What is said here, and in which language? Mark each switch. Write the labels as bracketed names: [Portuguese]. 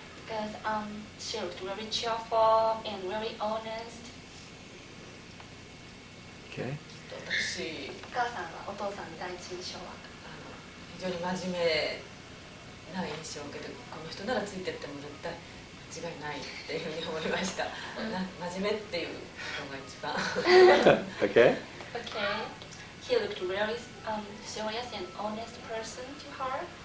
[English] Because she looked very cheerful and very honest. Okay. [Japanese] 私、お母さんはお父さんの第一印象は非常に真面目な印象を受けて、この人ならついてっても絶対間違いないっていうふうに思いました。真面目っていうのが一番。 [English] Okay. Okay. He looked really serious and honest person to her.